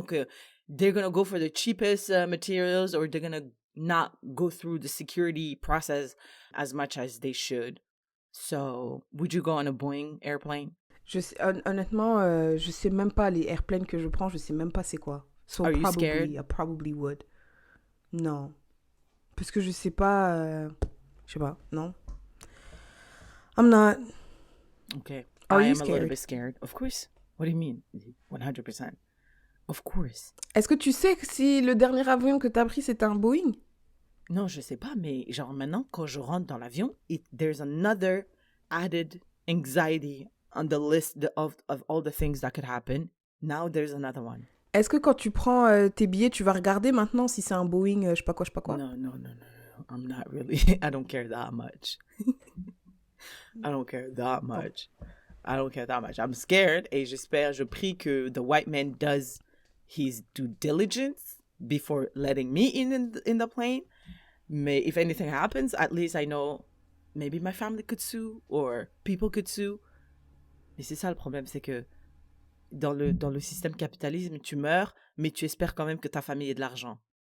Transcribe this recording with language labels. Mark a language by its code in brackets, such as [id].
[fr] Donc, [en] they're gonna go for the cheapest materials, or they're gonna not go through the security process as much as they should. So, would you go on a Boeing airplane? [fr] Honnêtement, je sais même pas les airplanes que je prends, je sais même pas c'est quoi. [en] So Are you scared? I probably would. Non. [fr] Parce que je sais pas, je sais pas, non. [en] I'm not. Okay. Are I you am a little scared? bit scared. Of course. What do you mean? 100%. Of course. [fr] Est-ce que tu sais que si le dernier avion que t'as pris c'était un Boeing? Non, je sais pas, mais genre maintenant, quand je rentre dans l'avion, [en] there's another added anxiety on the list of all the things that could happen. Now there's another one. [fr] Est-ce que quand tu prends tes billets, tu vas regarder maintenant si c'est un Boeing, je sais pas quoi? [en] No. I'm not really. I don't care that much. I don't care that much. I don't care that much. I'm scared, [fr] et je prie que [en] the white man does his due diligence before letting me in the plane. [fr] Mais [en] if anything happens, at least I know maybe my family could sue or people could sue. [fr] Mais c'est ça le problème, c'est que dans le système capitalisme, tu meurs, mais tu espères quand même que ta famille ait de l'argent.